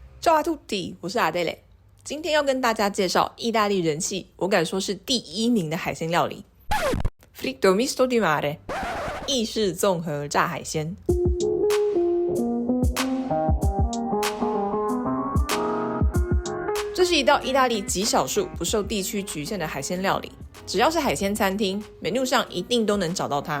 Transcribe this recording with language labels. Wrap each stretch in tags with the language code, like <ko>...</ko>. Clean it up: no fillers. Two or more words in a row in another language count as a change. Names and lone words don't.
<it>Ciao a tutti，</it> <zh>我是阿黛蕾。今天要跟大家介绍意大利人气，我敢说是第1名的海鲜料理</zh> <it>Fritto misto di mare，</it> <zh>意式综合炸海鲜。这是一道意大利极少数不受地区局限的海鲜料理，只要是海鲜餐厅 menu 上一定都能找到它。</zh>